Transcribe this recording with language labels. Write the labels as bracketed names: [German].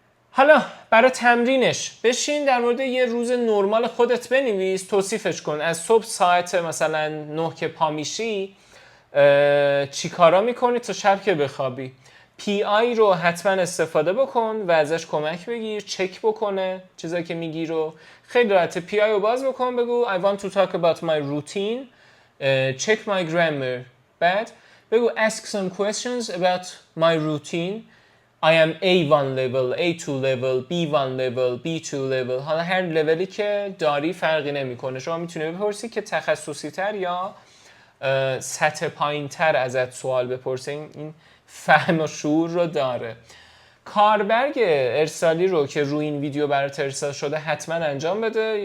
[Persian] حالا برای تمرینش بشین در مورد یه روز نرمال خودت بنویس، توصیفش کن. از صبح ساعت مثلا 9 که پا میشی چی کارا میکنی تا شب که بخوابی. پی آی رو حتما استفاده بکن و ازش کمک بگیر، چک بکنه چیزایی که میگی رو. خیلی راحته. پی آی رو باز بکن، بگو [English] I want to talk about my routine, check my grammar. [Persian] بعد بگو [English] ask some questions about my routine. I am A1 level, A2 level, B1 level, B2 level. [Persian] حالا هر لولی که داری فرقی نمیکنه. شما میتونی بپرسی که تخصصی تر یا سطح پایین تر ازت سوال بپرسه. این فهم و شعور رو داره. کاربرگ ارسالی رو که روی این ویدیو برات ارسال شده حتما انجام بده.